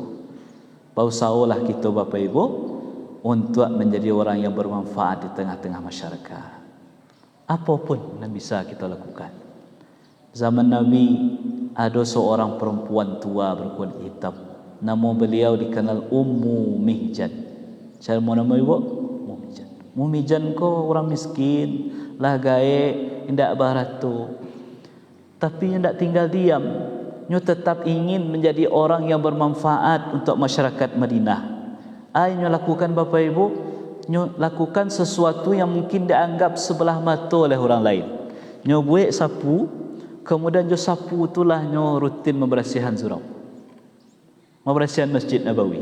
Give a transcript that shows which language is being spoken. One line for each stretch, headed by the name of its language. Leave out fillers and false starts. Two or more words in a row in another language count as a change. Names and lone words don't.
Indonesian: Pausaolah kita Bapak Ibu untuk menjadi orang yang bermanfaat di tengah-tengah masyarakat. Apapun yang bisa kita lakukan. Zaman Nabi ada seorang perempuan tua berkulit hitam. Nama beliau dikenal Ummu Mihjan. Saya mau nama ibu? Ummu Mihjan.
Minangkabau: Ummu Mihjan ko orang miskin, lah gae, indak baratu.
Indonesian: Tapi hendak tinggal diam. Nyo tetap ingin menjadi orang yang bermanfaat untuk masyarakat Madinah. Nyo lakukan Bapak Ibu, nyo lakukan sesuatu yang mungkin dianggap sebelah mata oleh orang lain. Nyo buat sapu, kemudian nyo sapu itulah nyo rutin membersihkan surau, membersihkan Masjid Nabawi.